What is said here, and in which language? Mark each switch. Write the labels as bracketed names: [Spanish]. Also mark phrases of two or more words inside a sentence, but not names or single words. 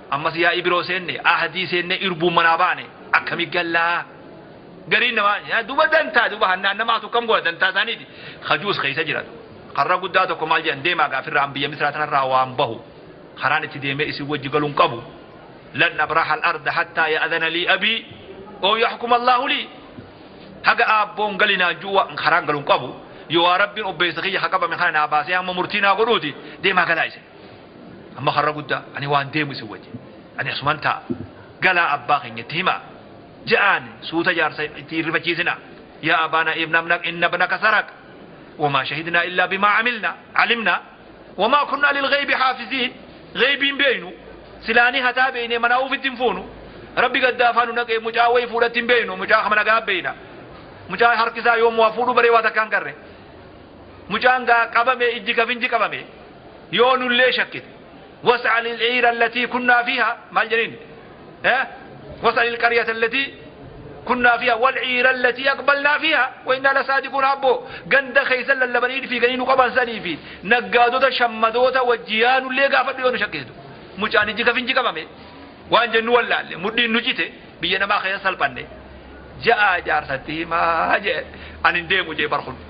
[Oromo] Ammas yaa ibiroo seenne ahadii seenne irbuu manaa baane. Akkami gallaa? Gariin namaa yaa duba dantaa duba hannaan namaatu kam gola dantaa isaaniiti. Kajuus keessa jira. Karra guddaa tokko maal jedhan deemaa gaafirraa biyya Misraa tanarraa waan bahu. Karaan itti deemee isin wajji galuun qabu. [Arabic] لن أبرح الأرض حتى يأذن لي أبي أو يحكم الله لي. [Oromo] Haga abboon galinaa juwa karaan galuun qabu. Yoo waa Rabbiin obbeessa kiyya haa qabame kana naa baasee hamma murtii naa godhuuti deemaa galaa isin. Amma karra guddaa ani waan deemu isin wajji. Ani asuman ta'a. Galaa abbaa keenyatti himaa. Ja'aan suuta jaarsa itti rifachiisina. [Arabic] يا أبانا ابن ابن إن ابنك سرق وما شهدنا إلا بما علمنا. Alimna. وما كنا للغيب حافظين. [Oromo] Ghaybiin beeynu. Silaanii hataa beeyne manaa ufitti hin fuunu. Rabbi gaddaa afaanu naqee mucaa wayii fuudhatti hin beeynu. Mucaa kama nagaa beeyna. Mucaa harki isaa yoom waa fuudhu baree waa takka hin garre. Mucaan gaa qabame ijji kafinji qabame. Yoo nullee shakkite. [Arabic] واسأل العير التي كنا فيها. [Oromo] Maal jedheen? Eh? [Arabic] واسأل القرية التي كنا فيها والعير التي أقبلنا فيها وإنا لصادقون abbo. [Oromo] Ganda keeysan lallabanii fi ganii nu qaban sanii fi naggaadota shammadoota wajjiyaa nullee gaafadhu yoo nu shakkistu. Mucaan ijji kafinji qabame. Waan jennu wallaalle. Mudhiin nu cite. Biyya namaa keessa salphanne. Ja'a jaarsatti himaa jee. Ani hin deemu jee barkun.